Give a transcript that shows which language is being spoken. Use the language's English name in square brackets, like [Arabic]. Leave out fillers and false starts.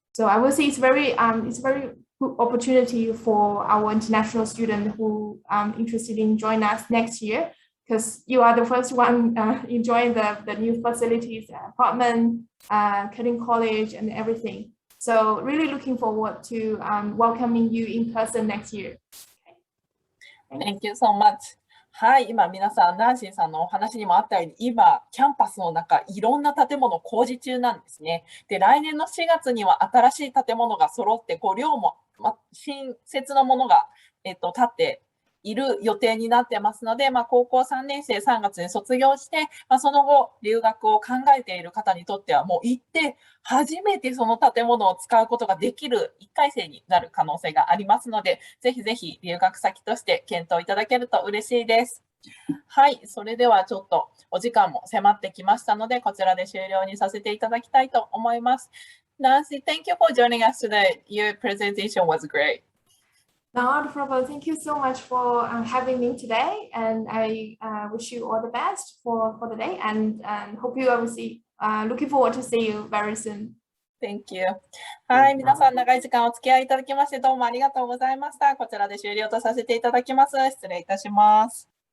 [English] So I will see it's very good opportunity for our international students who interested in joining us next year, because you are the first one enjoying the new facilities, apartment, Kettering College, and everything. So really looking forward to welcoming you in person next year. Thank you so much. [Japanese] はい、今皆さん、ナンシーさんのお話にもあったように、今、キャンパスの中、いろんな建物工事中なんですね。で、来年の4月には新しい建物が揃って、寮も、新設のものが、建っている予定になってますので、高校3年生3月に卒業して、その後、留学を考えている方にとっては、もう行って、初めてその建物を使うことができる1回生になる可能性がありますので、ぜひぜひ留学先として検討いただけると嬉しいです。はい、それではちょっとお時間も迫ってきましたので、こちらで終了にさせていただきたいと思います。 [English] Nancy, thank you for joining us today. Your presentation was great. Not a problem. Thank you so much for having me today, and I wish you all the best for the day, and hope you obviously looking forward to see you very soon. Thank you. [Japanese] はい、皆さん長い時間お付き合いいただきましてどうもありがとうございました。こちらで終了とさせていただきます。失礼いたします。